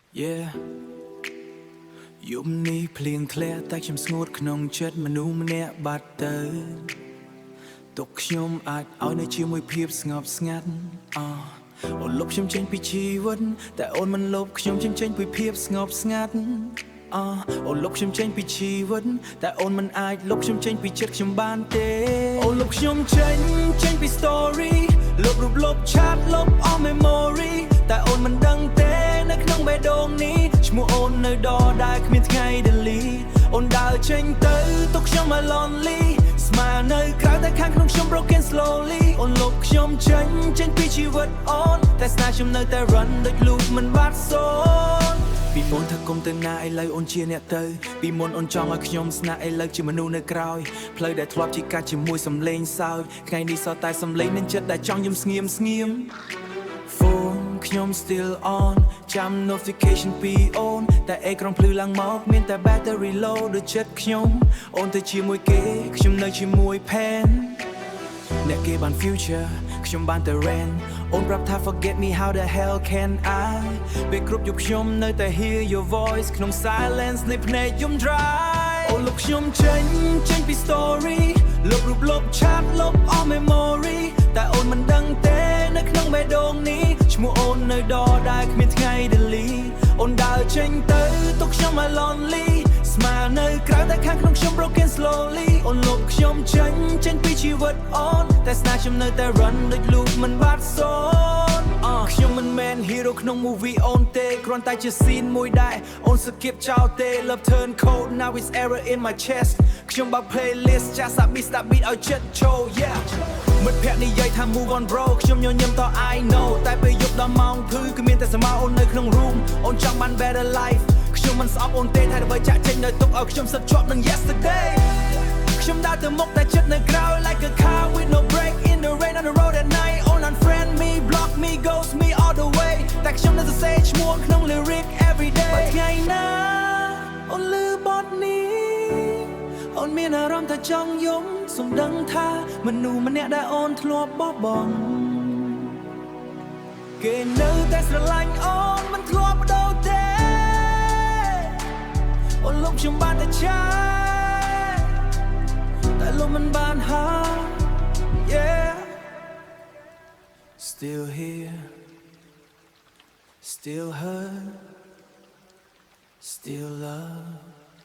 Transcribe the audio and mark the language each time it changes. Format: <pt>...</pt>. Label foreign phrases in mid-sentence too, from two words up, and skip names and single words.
<km>Yeah យប់នេះភ្លៀងធ្លាក់តែខ្ញុំស្ងួតក្នុងចិត្តមនុស្សម្នាក់បាត់ទៅទុកខ្ញុំអាចឲ្យនៅជាមួយភាពស្ងប់ស្ងាត់អូនលុបខ្ញុំចេញពីជីវិតតែអូនមិនលុបខ្ញុំចេញពីភាពស្ងប់ស្ងាត់អូនលុប ខ្ញុំចេញពីជីវិតតែអូនមិនអាចលុបខ្ញុំចេញពីចិត្តខ្ញុំបានទេអូនលុបខ្ញុំចេញពី story លុបរូបលុបឆាតលុប</km> <en>all memory</en> <km>តែអូន មិនដឹងទេនៅក្នុងបេះដូងនេះឈ្មោះអូននៅដដែលគ្មានថ្ងៃ delete អូនដើរចេញទៅទុកខ្ញុំ lonely ស្មានៅក្រៅតែខាងក្នុងខ្ញុំ</km> <en>broken slowly</en> <km>អូនលុបខ្ញុំចេញពីជីវិតអូនតែស្នេហ៍ខ្ញុំនៅតែ run ដូច loop មិនបាត់សូន្យពីមុនថាគុំទៅណាឥឡូវអូនជាអ្នកទៅពីមុនអូនចង់ឲ្យខ្ញុំស្នាក់ឥឡូវជាមនុស្សនៅក្រោយផ្លូវដែលធ្លាប់ជាកាច់ជាមួយសំឡេងសើចថ្ងៃនេះសតតែសំឡេងនឹងចិត្តដែលចង់យំស្ងៀម phone ខ្ញុំ</km> <en>still on</en> <km>ចាំ notification ពីអូនតែអេក្រង់ភ្លឺឡើងមកមានតែ</km> <en>battery low</en> <km>ដូចចិត្តខ្ញុំអូនទៅជាមួយគេខ្ញុំនៅជាមួយ pen អ្នកគេបាន future ខ្ញុំបានតែ rent អូនប្រាប់ថា</km> <en>forget me how the hell can I</en> <km>ពេលគ្រប់យប់ខ្ញុំនៅតែ</km> <en>hear your voice</en> <km>ក្នុង silence នៃភ្នែកយំ dry អូនលុបខ្ញុំចេញពី story លុបរូបលុបឆាតលុប all memory តែអូន មិនដឹងទេនៅក្នុងបេះដូងនេះឈ្មោះអូននៅដដែលគ្មានថ្ងៃ delete អូនដើរចេញទៅទុកខ្ញុំ lonely ស្មានៅក្រៅតែខាងក្នុងខ្ញុំ</km> <en>broken slowly</en> <km>អូនលុបខ្ញុំចេញពីជីវិតអូនតែស្នេហ៍ខ្ញុំនៅតែ run ដូច loop មិនបាត់សូន្យខ្ញុំមិន មែន hero ក្នុង movie អូនទេគ្រាន់តែជា scene មួយដែរអូន skip ចោលទេ</km> <en>love turn cold now it's error in my chest</en> <km>ខ្ញុំបើក playlist ចាស់</km> <en>stop beat</en> <km>ឲ្យចិត្តចូល yeah មិត្តភក្តិនិយាយថា</km> <en>move on bro</en> <km>ខ្ញុំញញឹមត</km> <en>I know</en> <km>តែពេលយប់ដល់ម៉ោងភឺគឺមានតែស្មៅអូននៅក្នុង room អូនចង់បាន</km> <en>better life</en> <km>ខ្ញុំមិនស្អប់អូនទេតែដើម្បីចាក់ចេញដោយទុក ឲ្យខ្ញុំសិតជាប់នឹង yesterday ខ្ញុំដើរទៅមុខតែចិត្តនៅក្រៅ</km> <en>like a car with no brake in the rain on the road at night</en> <km>អូន</km> <en>unfriend me block me ghost me all the way</en> <km>តែខ្ញុំនៅសរសេរឈ្មោះក្នុង</km> <en>lyric every day</en> <km>បើថ្ងៃណាអូនលឺបទនេះអូនមានអារម្មណ៍ថាចង់យំសូមដឹងថាមនុស្សម្នាក់ដែលអូនធ្លាប់បោះបង់ គេនៅតែស្រឡាញ់អូនមិនធ្លាប់បដូរទេអូនលុបខ្ញុំបានតែឆាយតែលុបមិនបានហើយ yeah</km> <en>still here still hurt still love</en>